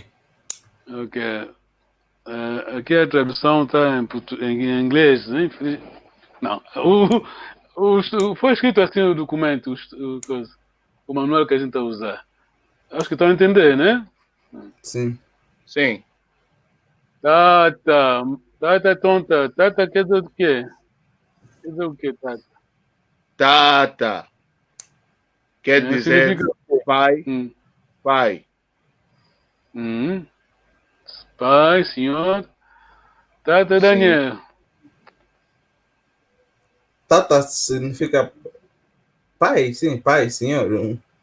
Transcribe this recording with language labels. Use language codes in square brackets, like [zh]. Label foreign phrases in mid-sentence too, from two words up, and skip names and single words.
[pt] Ok. Aqui a tradução está em inglês, né? Não. Foi escrito assim o documento, o manual que a gente está a usar. Acho que estão a entender, né? Sim. Sim. [kg] Tata. Tata tonta. [pt] Tata quer dizer o quê? Quer dizer o quê, Tata? Tata. Quer dizer pai. Pai. Pai, senhor. [kg] Tata Daniel. [pt] Tata significa pai, sim, pai, senhor.